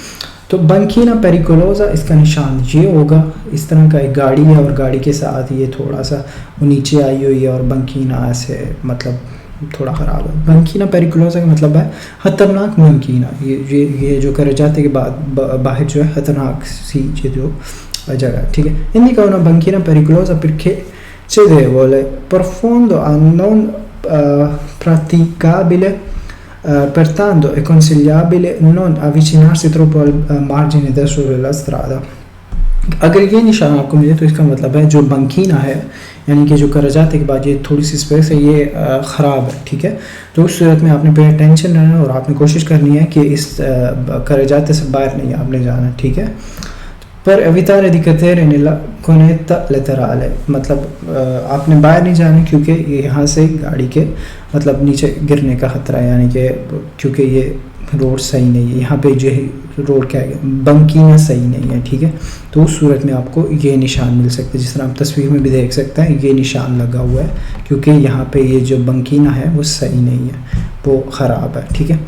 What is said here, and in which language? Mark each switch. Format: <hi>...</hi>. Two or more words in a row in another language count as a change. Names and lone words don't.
<hi>तो</hi> <it>banchina pericolosa</it> <hi>इसका निशान ये होगा, इस तरह का एक गाड़ी है और गाड़ी के साथ ये थोड़ा सा वो नीचे आई हुई है और बंकीना ऐसे मतलब थोड़ा ख़राब है।</hi> <it>banchina pericolosa</it> <hi>का मतलब है ख़तरनाक बंकीना, ये जो करजाते के बाद बाहर जो है ख़तरनाक सी ये जो जगह, ठीक है।</hi> <it>indica una banchina pericolosa perché cedevole, profondo, non praticabile, pertanto è consigliabile non avvicinarsi troppo al margine destro della strada।</it> <hi>अगर ये निशान आपको मिले तो इसका मतलब है जो बंकीना है यानी कि जो करजाते के बाद ये थोड़ी सी स्पेस है ये ख़राब है, ठीक है। तो उस सूरत में आपने</hi> <en>pay attention</en> <hi>रहना है और आपने कोशिश करनी है कि इस करजाते से बाहर नहीं आपने जाना, ठीक है।</hi> <it>पर evitare di cadere nella cunetta laterale,</it> <hi>मतलब आपने बाहर नहीं जाना क्योंकि यहाँ से गाड़ी के मतलब नीचे गिरने का ख़तरा है, यानी कि क्योंकि ये रोड सही नहीं है, यहाँ पे जो है रोड क्या है बंकीना सही नहीं है, ठीक है। तो उस सूरत में आपको ये निशान मिल सकते हैं, जिस तरह आप तस्वीर में भी देख सकते हैं ये निशान लगा हुआ है क्योंकि यहाँ पे ये जो बंकीना है वो सही नहीं है, वो ख़राब है, ठीक है।</hi>